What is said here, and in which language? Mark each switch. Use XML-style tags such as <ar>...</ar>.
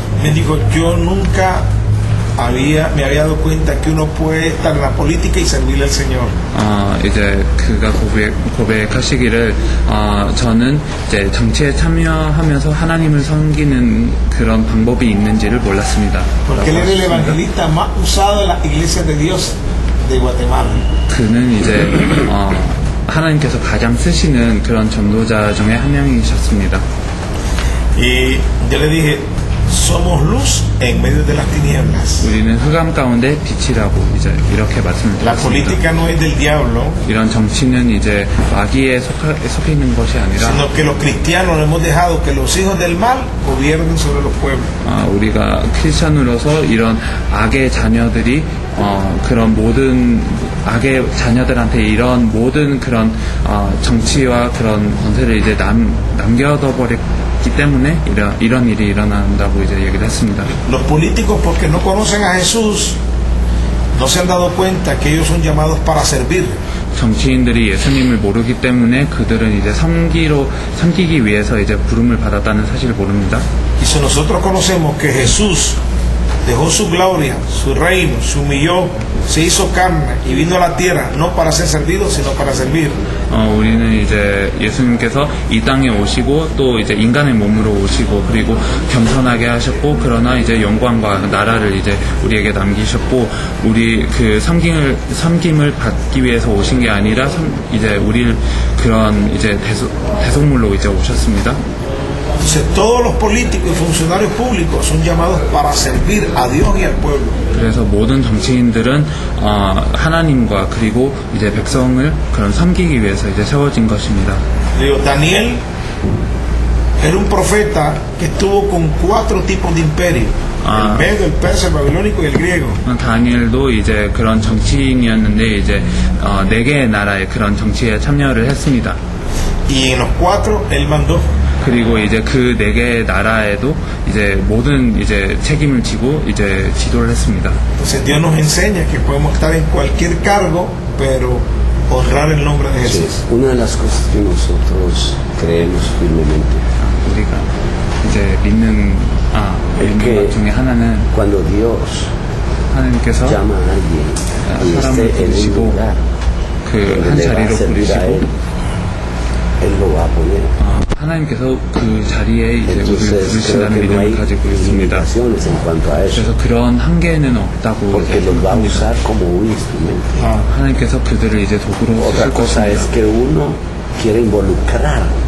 <es>Me dijo, yo nunca me había dado cuenta que uno puede estar en la política y servirle al Señor.</es> <ko>이제 그가 고백하시기를 저는 이제 정치에 참여하면서 하나님을 섬기는 그런 방법이 있는지를 몰랐습니다.</ko> <es>Porque él era el evangelista más usado en las iglesias de Dios de Guatemala.</es> <ko>그는 이제 하나님께서 가장 쓰시는 그런 전도자 중에 한 명이셨습니다.</ko> <es>Y yo le dije, somos luz en medio de las tinieblas.</es> <ko>우리는 흑암 가운데 빛이라고 이제 이렇게 말씀을</ko> <es>La</es> <ko>드렸습니다.</ko> <es>política no es del diablo,</es> <ko>이런 정치는 이제 마귀에 속해 있는 것이 아니라</ko> <es>sino que los cristianos hemos dejado que los hijos del mal gobiernen sobre los pueblos.</es> <ko>우리가 크리스천으로서 이런 악의 자녀들이 그런 모든 악의 자녀들한테 이런 모든 그런 정치와 그런 권세를 이제 남겨둬 버렸기 때문에 이런 일이 일어난다고 이제 얘기를 했습니다.</ko> <es>Los políticos, porque no conocen a Jesús, no se han dado cuenta que ellos son llamados para servir.</es> <ko>정치인들이 예수님을 모르기 때문에 그들은 이제 섬기기 위해서 이제 부름을 받았다는 사실을 모릅니다.</ko> <es>Y si nosotros conocemos que Jesús dejó su gloria, su reino, se humilló, se hizo carne y vino a la tierra no para ser servido, sino para servir.</es> <ko>우리는 이제 예수님께서 이 땅에 오시고 또 이제 인간의 몸으로 오시고 그리고 겸손하게 하셨고 그러나 이제 영광과 나라를 이제 우리에게 남기셨고 우리 그 섬김을 받기 위해서 오신 게 아니라 이제 우리를 그런 이제 대속물로 이제 오셨습니다.</ko> <es>Entonces todos los políticos y funcionarios públicos son llamados para servir a Dios y al pueblo.</es> <ko>그래서 모든 정치인들은 하나님과 그리고 이제 백성을 그런 섬기기 위해서 이제 세워진 것입니다.</ko> <es>Daniel era un profeta que estuvo con 4 tipos de imperio. El medo, el persa, el babilónico y el griego.</es> <ko>다니엘도 이제 그런 정치인이었는데 이제 4개의 나라의 그런 정치에 참여를 했습니다.</ko> <es>Y en los 4 él mandó.</es> <ko>그리고 이제 그 4개의 나라에도 이제 모든 이제 책임을 지고 이제 지도를 했습니다.</ko> <es>Entonces Dios nos enseña que podemos estar en cualquier cargo, pero honrar el nombre de Jesús. Sí, una de las cosas que nosotros creemos firmemente.</es> <ko>우리가 이제 믿는 것 중에 하나는</ko> <es>cuando Dios</es> <ko>하나님께서</ko> <es>llama a alguien y</es> <ko>사람을</ko> <es>esté en un</es> <ko>부르시고</ko> <es>lugar</es> <ko>그 한</ko> <es>donde le va a</es> <ko>자리로</ko> <es>servir a</es> <ko>부르시고</ko> <es>él lo va a poner.</es> <ko>하나님께서 그 자리에 이제 우리를</ko> <es>Entonces creo</es> <ko>부르신다는</ko> <es>que no hay</es> <ko>믿음을 가지고 있습니다.</ko> <es>limitaciones en cuanto a eso,</es> <ko>그래서 그런 한계는 없다고</ko> <es>porque</es> <ko>이제</ko> <es>los va a</es> <ko>생각합니다.</ko> <es>usar como un instrumento.</es> <ko>하나님께서 그들을 이제 도구로</ko> <es>Otra</es> <ko>쓰실</ko> <es>cosa es</es> <ko>것입니다.</ko> <es>que uno quiere involucrar</es>